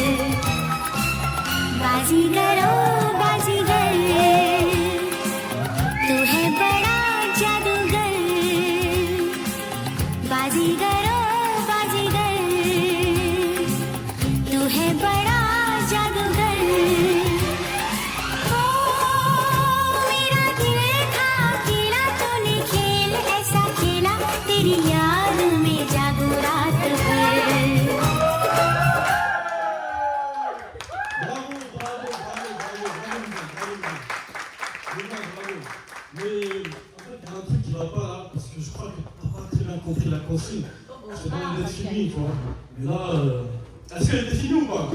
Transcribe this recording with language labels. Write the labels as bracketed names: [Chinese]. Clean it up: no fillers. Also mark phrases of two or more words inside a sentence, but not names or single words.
[Hindi] बाजीगरो बाजीगर तू है बड़ा जादूगर बाजीगरो बाजीगर तू है बड़ा जादूगर मेरा दिल था खेला तूने खेल ऐसा खेला तेरी याद में जागू रात भर [French] Mais en fait, il y a un truc qui va pas là, parce que je crois que t'as pas très bien compris la consigne. Je te demande d'être fini, tu vois. Mais là, est-ce qu'elle était finie ou pas?